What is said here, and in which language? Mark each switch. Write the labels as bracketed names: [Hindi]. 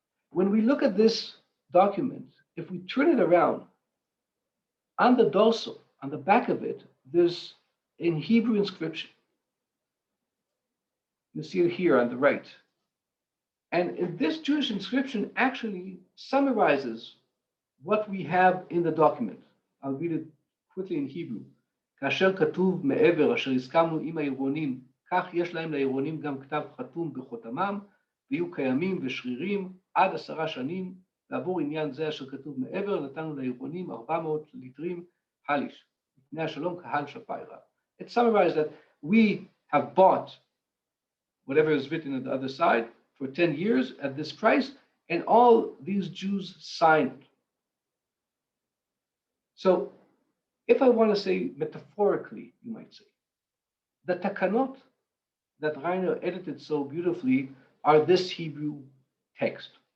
[English] When we look at this document, if we turn it around, on the dorsal, on the back of it, there's in Hebrew inscription. You see it here on the right. And in this Jewish inscription actually summarizes what we have in the document. I'll read it quickly in Hebrew. [Hebrew] כאשר כתוב מעבר אשר הסכמנו עם העירונים, כך יש להם לעירונים גם כתב חתום בחותמם, ויהיו קיימים ושרירים עד 10 שנים, ועבור עניין זה אשר כתוב מעבר, נתנו לעירונים 400 ליטרים חליש, לפני השלום קהל שפיירה. [English] It summarized that we have bought whatever is written on the other side for 10 years at this price, and all these Jews signed. So if I want to say metaphorically, you might say, the Taqqanot that Rainer edited so beautifully are this Hebrew text.